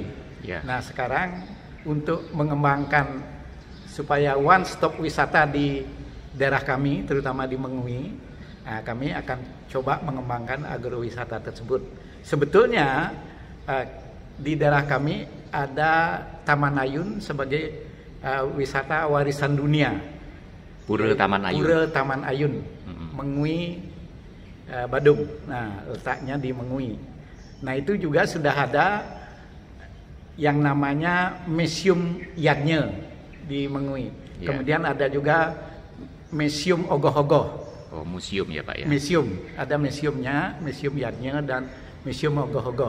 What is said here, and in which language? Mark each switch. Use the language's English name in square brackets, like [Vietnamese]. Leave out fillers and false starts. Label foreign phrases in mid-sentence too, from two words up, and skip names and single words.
[Indonesian] Nah, sekarang untuk mengembangkan supaya [English] one stop [Indonesian] wisata di daerah kami, terutama di Mengui, kami akan coba mengembangkan agrowisata tersebut. Sebetulnya di daerah kami ada Taman Ayun sebagai wisata warisan dunia. Pura Taman Ayun. Pura Taman Ayun, Mengui, Badung. Nah, letaknya di Mengui. Nah, itu juga sudah ada yang namanya Museum Yadnya di Mengui. Kemudian ada juga Museum Ogoh-Ogoh. Oh, museum ya, Pak ya? Museum, ada museumnya, Museum Yadnya dan Museum Ogoh-Ogoh.